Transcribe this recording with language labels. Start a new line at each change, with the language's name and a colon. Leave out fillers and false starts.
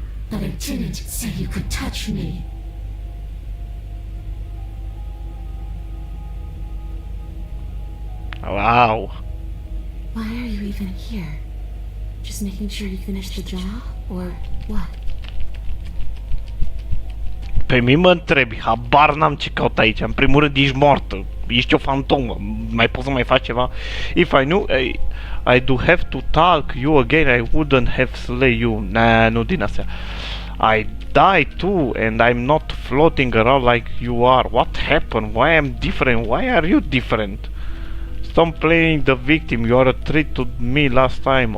English: But I didn't say you could touch me. Wow. Why are you even here? Just making sure you finish the job, or what?
Romanian: Pe mine mă întrebi, habar n-am ce caut aici. În primul rând ești moartă, ești o fantomă, mai poți să mai faci ceva?
English: If I knew I do have to talk you again, I wouldn't have slay you. Nah,
Romanian: nu din astea.
English: I die too and I'm not floating around like you are. What happened? Why I'm different? Why are you different? Stop playing the victim, you are a threat to me last time.